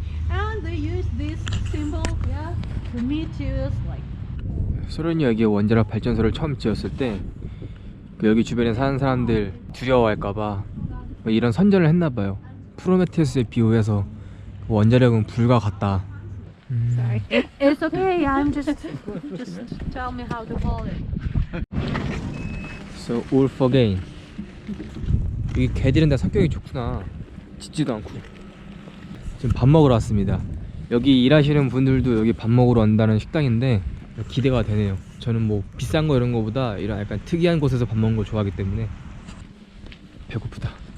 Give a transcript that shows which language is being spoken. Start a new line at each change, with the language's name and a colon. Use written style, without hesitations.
English: And they use this symbol, yeah, Prometheus, like.
Korean: 소련이 여기에 원자력 발전소를 처음 지었을 때 여기 주변에 사는 사람들 두려워할까봐 뭐 이런 선전을 했나봐요. 프로메테우스에 비유해서 원자력은 불과 같다.
English: Sorry. It's okay. I'm just tell me how to hold it. So all for gain.
Korean: 여기 개들은 다 성격이 좋구나. 짖지도 않고. 지금 밥 먹으러 왔습니다. 여기 일하시는 분들도 여기 밥 먹으러 온다는 식당인데 기대가 되네요. 저는 뭐 비싼 거 이런 거보다 이런 약간 특이한 곳에서 밥 먹는 걸 좋아하기 때문에 배고프다.